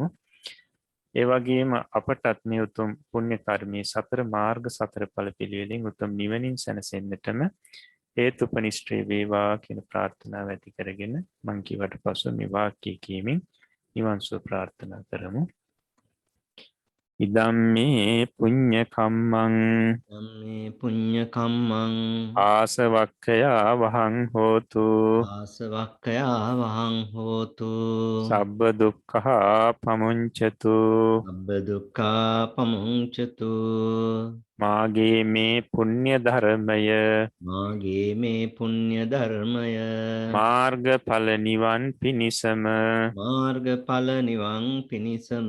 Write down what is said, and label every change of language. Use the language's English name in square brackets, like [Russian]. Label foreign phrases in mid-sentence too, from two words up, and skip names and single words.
[Sinhala] ඒ වගේම අපටත් මේ උතුම් පුණ්‍ය කර්මයේ සතර මාර්ග සතර ඵල පිළිවෙලින් උතුම් නිවනින් සැනසෙන්නටම හේතුපනිෂ්ඨේ වේවා කියන ප්‍රාර්ථනාව ඇති කරගෙන මං කිවට පසු මේ වාක්‍ය කියමින් නිවන් සුව ප්‍රාර්ථනා කරමු. [Pali] ඉදම්මේ පුඤ්ඤ කම්මං ධම්මේ පුඤ්ඤ කම්මං ආසවක්ඛයා වහං හෝතු ආසවක්ඛයා වහං හෝතු සබ්බ දුක්ඛා පමුංචතු අබ්බ දුක්ඛා පමුංචතු [Sinhala] මාගේ මේ පුණ්‍ය ධර්මය මාගේ මේ පුණ්‍ය ධර්මය මාර්ගඵල නිවන් පිණිසම මාර්ගඵල නිවන් පිණිසම